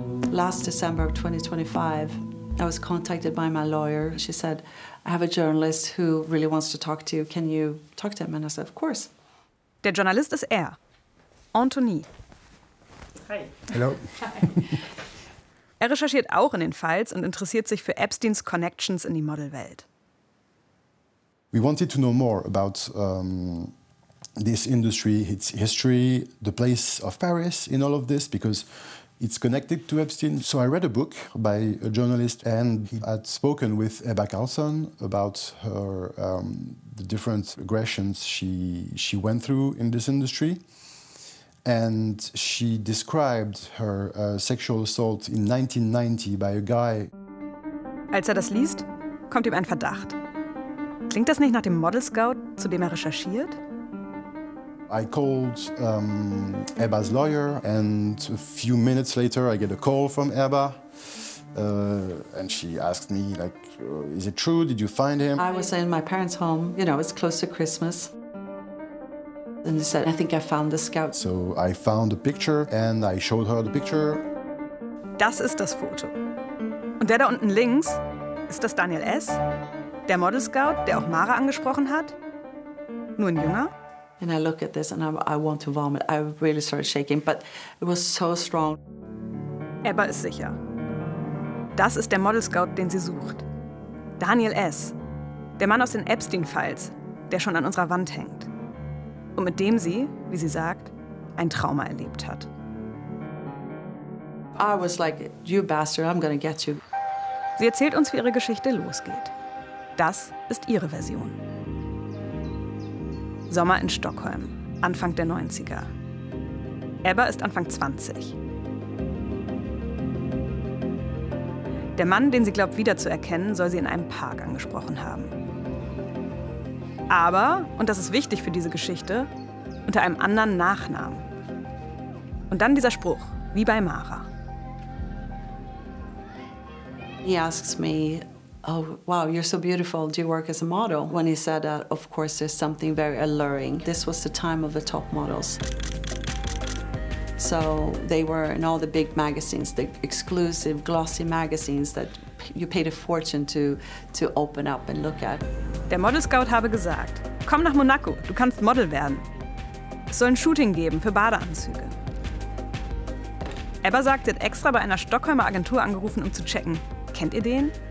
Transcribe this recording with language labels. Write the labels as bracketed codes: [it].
[en] Last December 2025, I was contacted by my lawyer. She said, I have a journalist who really wants to talk to you. Can you talk to him? And I said, of course. [de] Der Journalist ist er, Anthony. [en] Hi. Hello. Hi. [de] Er recherchiert auch in den Files und interessiert sich für Epsteins Connections in die Modelwelt. [en] We wanted to know more about this industry, its history, the place of Paris in all of this, because it's connected to Epstein. So I read a book by a journalist, and he had spoken with Ebba Carlson about her the different aggressions she went through in this industry. And she described her sexual assault in 1990 by a guy. [de] Als er das liest, kommt ihm ein Verdacht. Klingt das nicht nach dem Model Scout, zu dem er recherchiert? [en] I called Ebba's lawyer, and a few minutes later I get a call from Ebba. And she asked me, like, is it true? Did you find him? I was in my parents' home. You know, it's close to Christmas. And he said, I think I found the scout. So I found a picture and I showed her the picture. [de] Das ist das Foto. Und der da unten links, ist das Daniel S., der Model Scout, der auch Mara angesprochen hat? Nur ein Jünger? [en] And I look at this and I want to vomit. I really started shaking, but it was so strong. [de] Ebba ist sicher. Das ist der Model Scout, den sie sucht. Daniel S., der Mann aus den Epstein-Files, der schon an unserer Wand hängt. Und mit dem sie, wie sie sagt, ein Trauma erlebt hat. [en] I was like, you bastard, I'm gonna get you. [de] Sie erzählt uns, wie ihre Geschichte losgeht. Das ist ihre Version. Sommer in Stockholm, Anfang der 90er. Ebba ist Anfang 20. Der Mann, den sie glaubt wiederzuerkennen, soll sie in einem Park angesprochen haben. Aber, und das ist wichtig für diese Geschichte, unter einem anderen Nachnamen. Und dann dieser Spruch, wie bei Mara. [en] He asks me, oh, wow, you're so beautiful. Do you work as a model? When he said that, of course, there's something very alluring. This was the time of the top models. So they were in all the big magazines, the exclusive glossy magazines that you paid a fortune to open up and look at. [de] Der Model Scout habe gesagt, komm nach Monaco, du kannst Model werden. Es soll ein Shooting geben für Badeanzüge. Ebba sagt, sie hat extra bei einer Stockholmer Agentur angerufen, um zu checken, kennt ihr den?